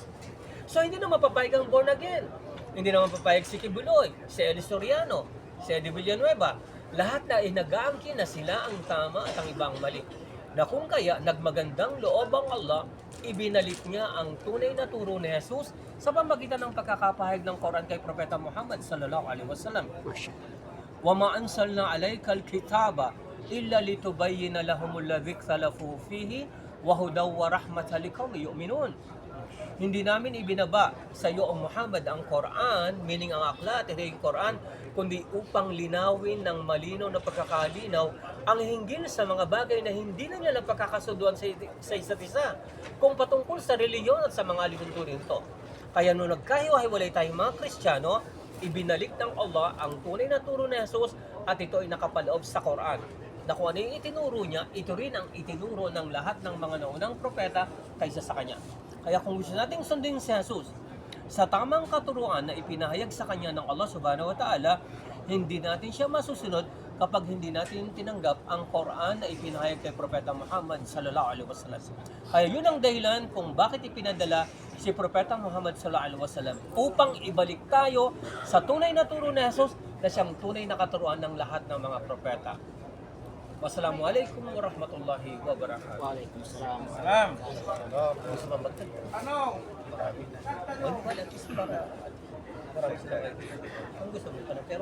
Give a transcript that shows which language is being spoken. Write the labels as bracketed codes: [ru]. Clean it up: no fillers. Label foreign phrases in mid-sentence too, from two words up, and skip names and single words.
[tl] So hindi naman papayag ang born again. Hindi naman papayag si Kibuloy, si Eli Soriano, si Eddie Villanueva. Lahat na inagaangkin na sila ang tama at ang ibang mali. Na kung kaya nagmagandang loob ang Allah, ibinalik niya ang tunay na turo ni Jesus sa pamagitan ng pagkakapahayag ng Quran kay Propeta Muhammad [ar] صَلَّى اللَّهُ عَلَيْهِ وَسَلَّمَ. وَمَا أَنْزَلْنَا عَلَيْكَ الْكِتَابَ إِلَّا لِتُبَيِّنَ لَهُمُ الَّذِي اخْتَلَفُوا فِيهِ وَهُدًى وَرَحْمَةً لِقَوْمٍ يُؤْمِنُونَ. [tl] Hindi namin ibinaba sa iyo, O Muhammad, ang Quran, meaning ang aklat, hindi yung Quran, kundi upang linawin ng malinaw na pagkakalinaw ang hinggil sa mga bagay na hindi na nila pagkakasunduan sa isa't isa, kung patungkol sa reliyon at sa mga alituntunin to. Kaya nung nagkahiwa-hiwalay tayong mga Kristiyano, ibinalik ng Allah ang tunay na turo ni Jesus at ito ay nakapaloob sa Quran. Na kung ano yung itinuro niya, ito rin ang itinuro ng lahat ng mga naunang propeta kaysa sa kanya. Kaya kung gusto nating sundin si Jesus sa tamang katuruan na ipinahayag sa kanya ng Allah [ar] سُبْحَانَهُ وَتَعَالَى, [tl] hindi natin siya masusunod kapag hindi natin tinanggap ang Quran na ipinahayag kay Propeta Muhammad [ar] صَلَّى اللَّهُ عَلَيْهِ وَسَلَّمَ. [tl] Kaya yun ang dahilan kung bakit ipinadala si Propeta Muhammad [ar] صَلَّى اللَّهُ عَلَيْهِ وَسَلَّمَ [tl] upang ibalik tayo sa tunay na turo ni Jesus na siyang tunay na katuruan ng lahat ng mga propeta. [ar] وَالسَّلَامُ عَلَيْكُمْ وَرَحْمَةُ اللَّهِ وَبَرَكَاتُهُ. وَعَلَيْكُمُ السَّلَامُ. Salam. [tl] Ano? Marami. Ano ba? [en] At least [tl] para. Marami sila. Ang gusto mo pa na. Pero